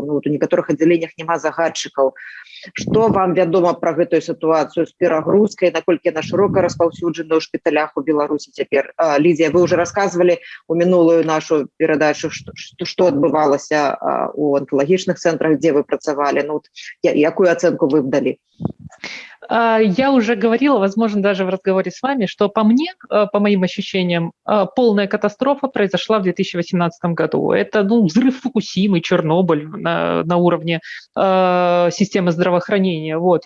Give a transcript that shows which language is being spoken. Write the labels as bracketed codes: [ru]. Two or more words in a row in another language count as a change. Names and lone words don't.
[be] Ну, вот у некаторых аддзяленнях няма загадчыкаў. Што вам вядома пра гэтую сітуацыю з перагрузкай, наколькі яна шырока распаўсюджана ў шпіталях у Беларусі цяпер? Лідія, вы ўжо расказвалі у мінулую нашу перадачу, што адбывалася у онкалагічных цэнтрах, дзе вы працавалі. Ну, якую ацэнку вы б далі? [ru] Я уже говорила, возможно, даже в разговоре с вами, что по мне, по моим ощущениям, полная катастрофа произошла в 2018 году. Это взрыв Фукусимы, Чернобыль на уровне системы здравоохранения. Вот.